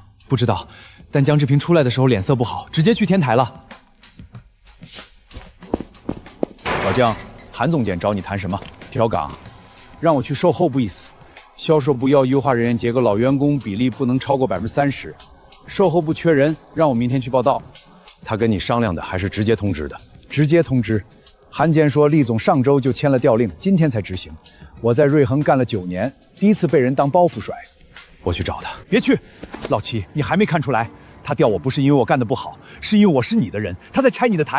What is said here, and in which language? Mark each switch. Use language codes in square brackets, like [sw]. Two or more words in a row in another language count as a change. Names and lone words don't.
[zh] 不知道，但江志平出來的時候臉色不好，直接去天台了。老江，韓總監找你談什麼？調崗，讓我去售後部意思。銷售部要優化人員結構，老員工比例不能超過30%，售後部缺人，讓我明天去報到。他跟你商量的还是直接通知的？直接通知。韩坚说，厉总上周就签了调令，今天才执行。我在瑞恒干了9年，第一次被人当包袱甩。我去找他。別去，老齊，你還沒看出來，他調我不是因為我幹得不好，是因為我是你的人，他在拆你的台。